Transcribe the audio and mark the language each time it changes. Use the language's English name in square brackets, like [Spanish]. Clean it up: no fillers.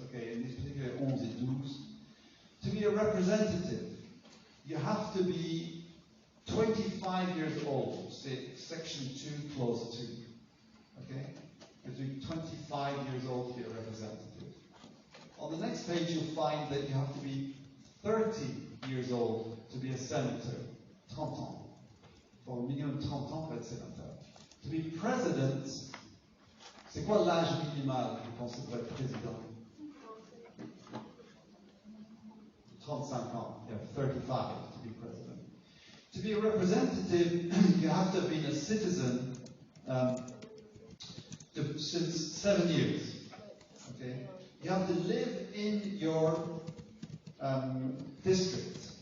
[English] Okay, in these particular [French] 11 et 12. [English] To be a representative, you have to be 25 years old, say Section 2, Clause 2. Okay? You have to be 25 years old to be a representative. On the next page, you'll find that you have to be 30 years old to be a senator. [French] 30 ans. [English] For a minimum [French] 30 ans pour être sénateur. [English] To be president, [French] c'est quoi l'âge minimal, vous pensez, pour être président? 35 ans, [English] you have 35 to be president. To be a representative, you have to have been a citizen since 7 years. Okay? You have to live in your district.